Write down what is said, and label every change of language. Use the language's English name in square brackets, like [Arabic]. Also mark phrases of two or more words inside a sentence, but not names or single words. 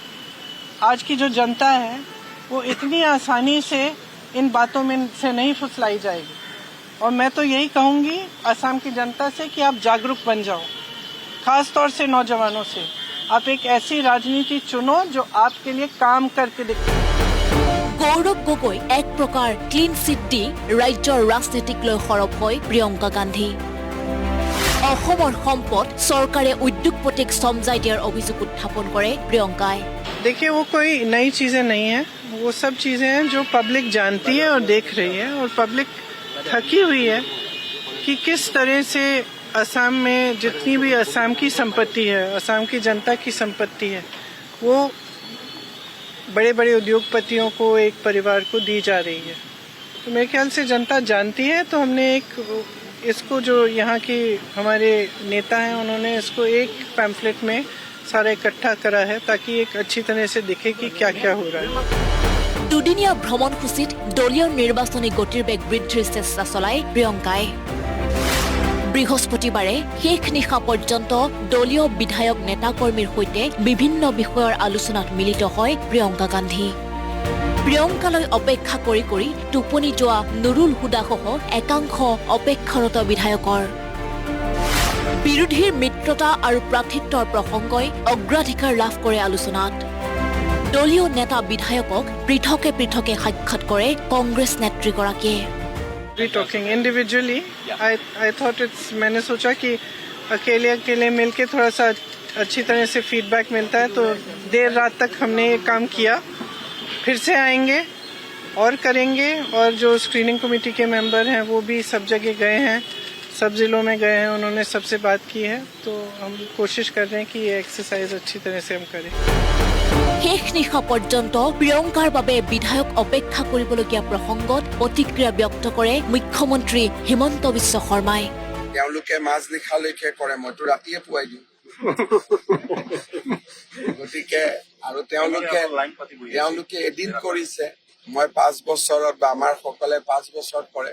[Hindi] आज की जो जनता है वो इतनी आसानी से इन बातों में से नहीं फुसलाई जाएगी। और मैं तो यही कहूंगी असम की जनता से कि आप जागरूक बन जाओ, खास तौर से नौजवानों से। आप एक ऐसी राजनीति चुनो जो आपके लिए काम करके दिखे। [Assamese] গৌৰৱ গগৈ এক প্ৰকাৰ [English] clean chit [Assamese] দি ৰাজ্যৰ ৰাজনীতিক লৈ সৰব হয় প্ৰিয়ংকা গান্ধী। অসমৰ সম্পদ চৰকাৰে উদ্যোগপতিক সমজাই দিয়াৰ অভিযোগ উত্থাপন কৰে প্ৰিয়ংকাই। [Hindi] देखिए, वो कोई नई चीजें नहीं है, वो सब चीजें हैं जो पब्लिक जानती है और देख रही है। और पब्लिक थकी हुई है कि किस तरह से असम में जितनी भी असम की संपत्ति है, असम की जनता की संपत्ति है, वो बड़े बड़े उद्योगपतियों को, एक परिवार को दी जा रही है। तो मेरे ख्याल से जनता जानती है। तो हमने इसको जो यहाँ के हमारे नेता हैं उन्होंने इसको एक पैम्फलेट में सारा इकट्ठा करा है ताकि एक अच्छी तरह से दिखे कि क्या क्या हो रहा है। [Assamese] দুদিনীয়া ভ্ৰমণসূচীত দলীয় নিৰ্বাচনী গতিৰ বেগ বৃদ্ধিৰ চেষ্টা চলায় প্ৰিয়ংকাই। বৃহস্পতিবাৰে শেষ নিশা পৰ্যন্ত দলীয় বিধায়ক নেতাকৰ্মীৰ সৈতে বিভিন্ন বিষয়ৰ আলোচনাত মিলিত হয় প্ৰিয়ংকা গান্ধী। প্ৰিয়ংকালৈ অপেক্ষা কৰি কৰি টোপনি যোৱা নুৰুল হুদাসহ একাংশ অপেক্ষাৰত বিধায়কৰ। বিৰোধীৰ মিত্ৰতা আৰু প্ৰাৰ্থিত্বৰ প্ৰসংগই অগ্ৰাধিকাৰ লাভ কৰে আলোচনাত। দলীয় নেতা বিধায়কক পৃথকে পৃথকে সাক্ষাৎ কৰে কংগ্ৰেছ নেত্ৰীগৰাকীয়ে। [English] talking individually I thought [Hindi] मैंने सोचा कि अकेले मिलके थोड़ा सा अच्छी तरह से फीडबैक मिलता है। तो देर रात तक हमने ये काम किया। फिर से आएंगे, और करेंगे। और जो [English] screening committee [Hindi] के मेंबर हैं वो भी सब जगह गए हैं, सब जिलों में गए हैं, उन्होंने सबसे बात की है। तो हम कोशिश कर रहे हैं कि ये एक्सरसाइज अच्छी तरह से हम करें। [Assamese] শেষ নিশা পৰ্যন্ত প্ৰিয়ংকাৰ বাবে বিধায়ক অপেক্ষা কৰিবলগীয়া প্ৰসংগত প্ৰতিক্ৰিয়া ব্যক্ত কৰে মুখ্যমন্ত্ৰী হিমন্ত বিশ্ব শৰ্মাই। তেওঁলোকে মাছ নিশালৈকে কৰে, মইতো ৰাতিয়ে পুৱাই দিওঁ। গতিকে আৰু তেওঁলোকে এদিন কৰিছে, মই 5 বছৰত বা আমাৰ সকলে 5 বছৰত কৰে।